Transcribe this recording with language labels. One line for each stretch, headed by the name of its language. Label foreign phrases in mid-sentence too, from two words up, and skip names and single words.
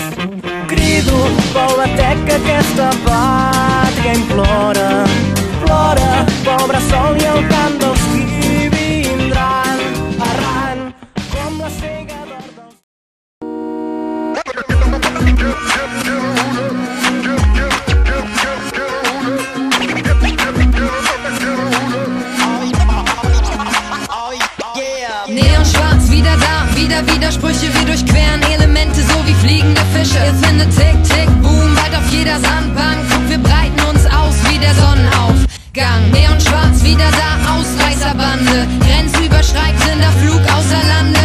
Catalan: Crido pel batec que aquesta pàtria implora, plora pel bressol i el cant dels qui vindran, errant com la cega d'or dels...
German: Neonschwarz, wieder da, wieder Widersprüche, wir durchqueren Elemente so wie fliegende Fische. Ihr findet Tick, Tick, Boom, bald auf jeder Sandbank. Guck, wir breiten uns aus wie der Sonnenaufgang. Neonschwarz, wieder da, Ausreißerbande, grenzüberschreitender Flug außer Lande.